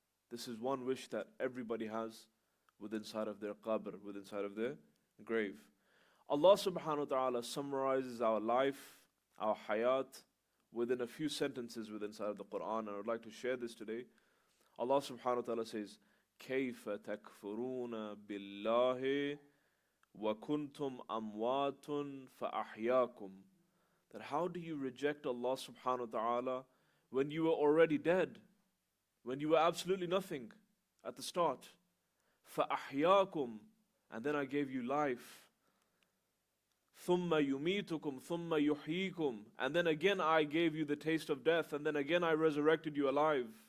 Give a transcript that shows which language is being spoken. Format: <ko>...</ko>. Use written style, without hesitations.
<en>This is one wish that everybody has within inside of their qabr, within inside of their grave. Allah subhanahu wa ta'ala summarizes our life our hayat within a few sentences within inside of the Quran, and I would like to share this today. Allah subhanahu wa ta'ala says,</en> <ar>كَيْفَ تَكْفُرُونَ بِاللَّهِ وَكُنْتُمْ أَمْوَاتٌ فَأَحْيَاكُمْ.</ar> <en>That how do you reject Allah subhanahu wa ta'ala when you were already dead, when you were absolutely nothing at the start?</en> <ar>فَأَحْيَاكُمْ,</ar> <en>and then I gave you life.</en> <ar>ثُمَّ يُمِيتُكُمْ ثُمَّ يُحْيِيكُمْ,</ar> <en>and then again I gave you the taste of death, and then again I resurrected you alive.</en>